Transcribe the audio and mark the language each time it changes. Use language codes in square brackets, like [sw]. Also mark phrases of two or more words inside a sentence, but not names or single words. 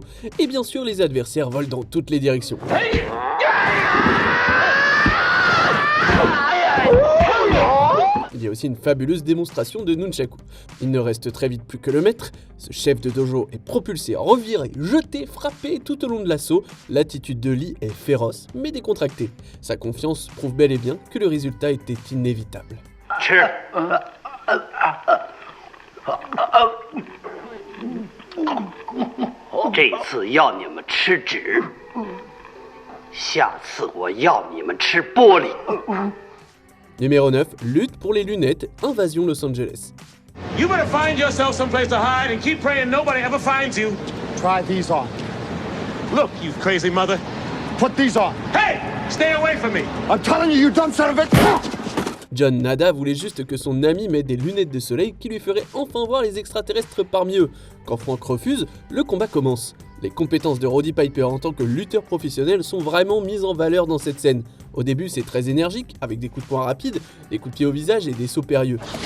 [fr] Et bien sûr, les adversaires volent dans toutes les directions. Il y a aussi une fabuleuse démonstration de nunchaku. Il ne reste très vite plus que le maître. Ce chef de dojo est propulsé, reviré, jeté, frappé tout au long de l'assaut. L'attitude de Lee est féroce mais décontractée. Sa confiance prouve bel et bien que le résultat était inévitable. [zh] 吃。这次要你们吃纸，下次我要你们吃玻璃。 [fr] Numéro 9, lutte pour les lunettes, invasion Los Angeles. [en] You better find yourself someplace to hide and keep praying nobody ever finds you. Try these on. Look, you crazy mother. Put these on. Hey, stay away from me. I'm telling you, you dumb son of a... [fr] John Nada voulait juste que son ami mette des lunettes de soleil qui lui feraient enfin voir les extraterrestres parmi eux. Quand Frank refuse, le combat commence. Les compétences de Roddy Piper en tant que lutteur professionnel sont vraiment mises en valeur dans cette scène. Au début, c'est très énergique, avec des coups de poing rapides, des coups de pied au visage et des sauts périlleux.